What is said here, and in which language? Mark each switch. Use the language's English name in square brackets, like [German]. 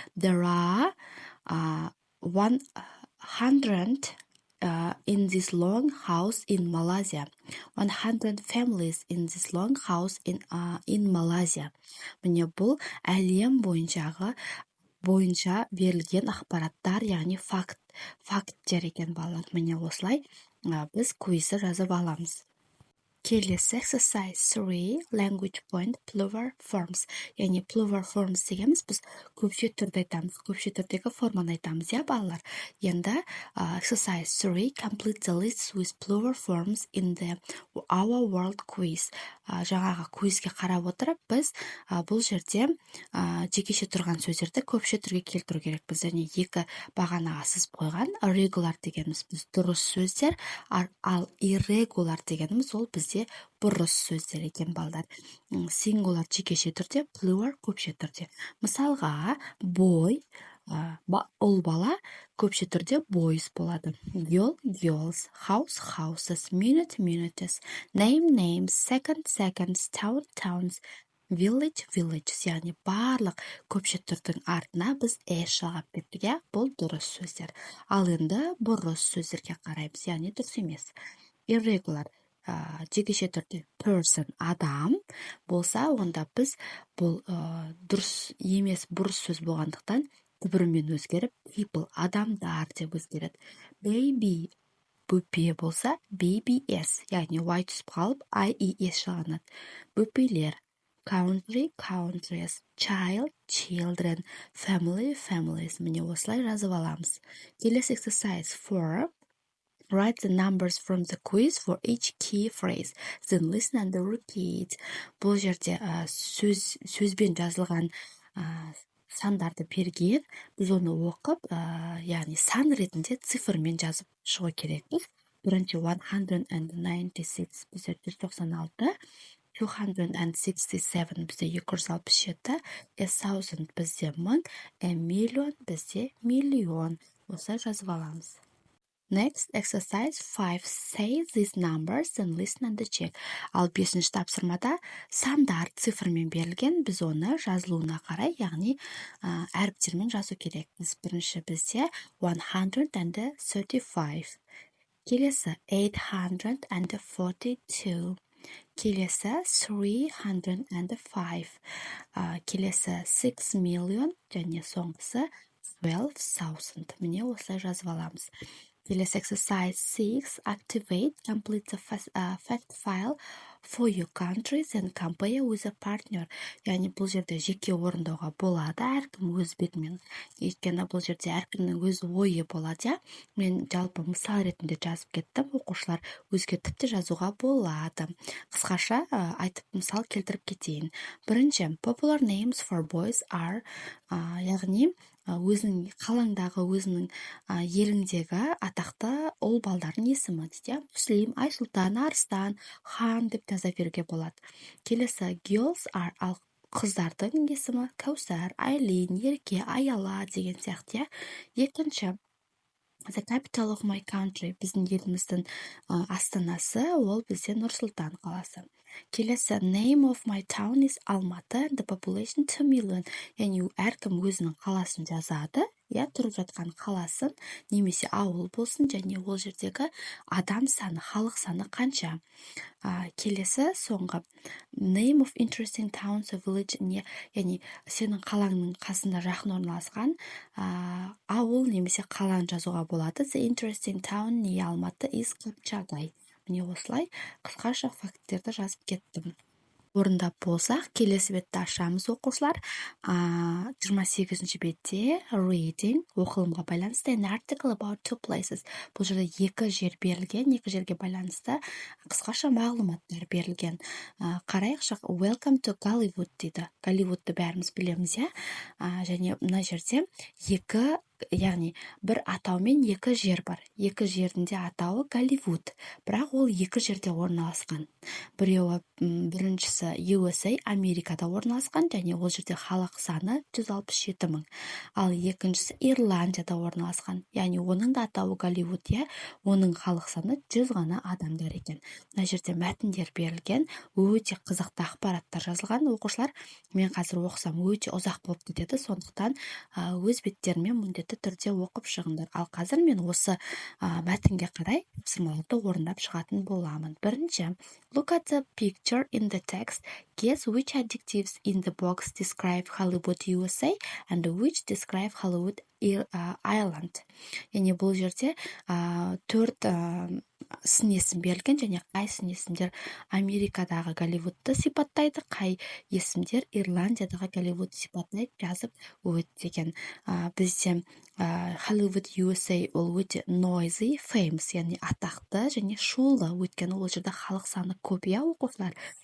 [English] There are 100 in this long house in Malaysia. 100 families in this long house in Malaysia. [Kazakh] Міне бұл әлем бойынша берілген ақпараттар, яғни факттер екен балалар. Міне осылай біз квизді жазып аламыз. Келесі [English] exercise 3, language point, plural forms. [Kazakh] Яғни plural forms дегеніміз біз көпше түрді айтамыз, көпше түрдегі форманы айтамыз, балалар. Енді [English] exercise 3, complete the lists with plural forms in the Our World quiz. [Kazakh] Жаңағы квизге қарап отырып, біз бұл жерде жекеше тұрған сөздерді көпше түрге келтіру керекпіз. Және екі бағанаға сызып қойған regular дегеніміз біз дұрыс сөздер, ал irregular дегеніміз ол бізде бұрыс сөздер екен балдар. Singular жекеше түрде, plural көпше түрде. Мысалға, boy ұл бала көпше түрде boys болады. [English] Girl girls, house houses, minute minutes, name names, second seconds, town towns, village villages. [Kazakh] Яғни барлық көпше түрдің артына біз шығып кеттік. Бұл дұрыс сөздер. Ал енді бұрыс сөздерге қараймыз, яғни дұрыс емес. Irregular жекеше түрде person адам болса, онда біз бұл дұрыс емес бұрыс сөз болғандықтан түбірімен өзгеріп people адамдар деп өзгереді. Baby бөпе болса babies, яғни y түсіп қалып ies шығанады. Бөпелер. [English] country, countries, child, children, family, families. [Kazakh] Міне осылай жазып аламыз. Келесі exercise 4. [English] Write the numbers from the quiz for each key phrase. Then listen and repeat. [Kazakh] Бұл жерде сөзбен жазылған сандарды берген. Біз оны оқып, яғни сан ретінде цифрмен жазып шығу керекпіз. Бірінші 196 бізде 196, 267 бізде 267, 1000 бізде 1000, [English] a million [Kazakh] бізде миллион. Осылай жазып аламыз. [English] Next, exercise 5. Say these numbers and listen and check. [Kazakh] Ал 5-ші тапсырмада сандар цифрмен берілген, біз оны жазылуына қарай, яғни әріптермен жазу керекпіз. Бірінші бізде 135. Келесі 842. Келесі 305. Келесі 6 million және соңғысы 12,000. Міне осылай жазып аламыз. Келесі exercise 6. [English] Activate, complete the fact file for your countries and compare with a partner. [Kazakh] Яғни бұл жерде жеке орындауға болады, әркім өз бетімен. Өйткені бұл жерде әркімнің өз ойы болады. Мен жалпы мысал ретінде жазып кеттім, оқушылар өзге тіпті жазуға болады. Қысқаша айтып мысал келтіріп кетейін. Бірінші, [English] popular names for boys are, [Kazakh] яғни өзінің қалаңдағы, өзінің еліңдегі атақты ұл балдардың есімі дейді. Мүслим, Айсұлтан, Арыстан, Хан деп жаза беруге болады. Келесі [English] girls are, [Kazakh] ал қыздардың есімі Кәусар, Айлин, Ерке, Аяла деген сияқты. Екінші, [English] the capital of my country, [Kazakh] біздің еліміздің астанасы, ол бізде Нұр-Сұлтан қаласы. Келесі, [English] name of my town is Алматы, the population 2 million. [Kazakh] Яғни әркім өзінің қаласын жазады, тұрып жатқан қаласын, немесе ауыл болсын, және ол жердегі адам саны, халық саны қанша. Келесі, соңғы, [English] name of interesting towns or village, [Kazakh] яғни сенің қалаңның қасында жақын орналасқан ауыл немесе қаланы жазуға болады. [English] The interesting town near Алматы is Қапчағай. [Kazakh] Міне осылай қысқаша факттерді жазып кеттім. Орындап болсақ, келесі бетті ашамыз оқушылар. 28-ші бетте reading, оқылымға байланысты, [English] an article about two places. [Kazakh] Бұл жерде екі жер берілген, екі жерге байланысты қысқаша мағлұматтар берілген. Қарайықшы, [English] welcome to [Kazakh] Голливуд дейді. Голливудты бәріміз білеміз, және мына жерде екі, яғни бір атаумен екі жер бар. Екі жерінде атауы Голливуд, бірақ ол екі жерде орналасқан. Біреуі біріншісі USA, Америкада орналасқан, және ол жерде халық саны 167 мың. Ал екіншісі Ирландияда орналасқан, яғни оның да атауы Голливуд, оның халық саны 100 ғана адамдар екен. Мына жерде мәтіндер берілген, өте қызықты ақпараттар жазылған. Оқушылар, мен қазір оқысам өте ұзақ болып кетеді, сондықтан өз беттерімен міндетті түрде оқып шығыңдар. Ал қазір мен осы мәтінге қарай тапсырмаларды орындап шығатын боламын. [English] Бірінші, look at the picture in the text. Guess which adjectives in the box describe Hollywood, USA and which describe Hollywood, Ireland. [Kazakh] Яғни бұл жерде төрт сын есім берілген, және қай сын есімдер Америкадағы Голливудты сипаттайды, қай есімдер Ирландиядағы Голливуд сипаттайды жазып өтеген. Бізде Hollywood, USA ол өте noisy, famous, яғни атақты және шулы, өйткені ол жерде халық саны көп, оқушылар.